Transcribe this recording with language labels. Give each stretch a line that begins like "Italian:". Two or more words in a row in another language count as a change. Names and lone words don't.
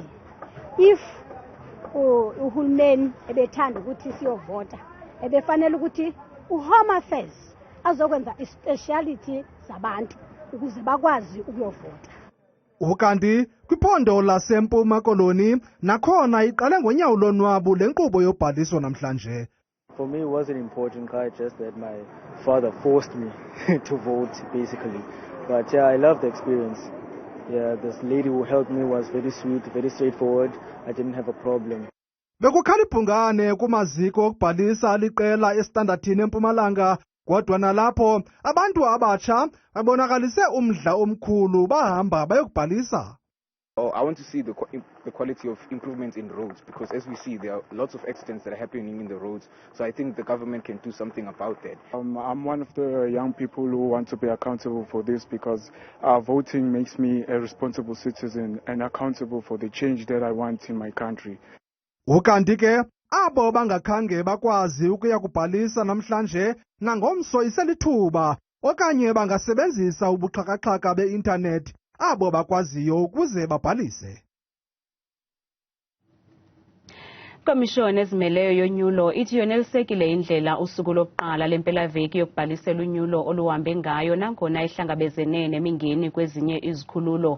Zulu: If uhulumeni ebethanda ukuthi siyovota, ebefanele ukuthi uHome Affairs azokwenza ispeciality zabantu ukuze bakwazi ukuyovota.
Xhosa: Ukanti kwiphondo laseMpuma Koloni nakhona iqale ngonyawo lonwabu lenkqubo yobhaliso namhlanje.
English: For me, it wasn't important, just that my father forced me to vote, basically. But yeah, I love the experience. Yeah, this lady who helped me was very sweet, very straightforward. I didn't have a problem.
Xhosa: Bekukhala ibhungane kumaziko okubhalisa aliqela estandathini eMpumalanga, kodwa nalapho abantu abatsha babonakalise umdla omkhulu bahamba bayokubhalisa.
English: I want to see the quality of improvements in roads, because as we see, there are lots of accidents that are happening in the roads. So I think the government can do something about that. I'm one of the young people who want to be accountable for this, because voting makes me a responsible citizen and accountable for the change that I want in my country.
Xhosa: Ukanti ke abo bangakhange bakwazi ukuya kubhalisa namhlanje nangomso iselithuba okanye bangasebenzisa ubuxhakaxhaka be-internet abo bakwaziyo ukuze babhalise. Ikomishoni ezimeleyo yonyulo ithi yonelisekile indlela usuku lokuqala lempela veki yokubhalisela unyulo oluhambe ngayo nangona ihlangabezene nemingeni kwezinye izikhululo.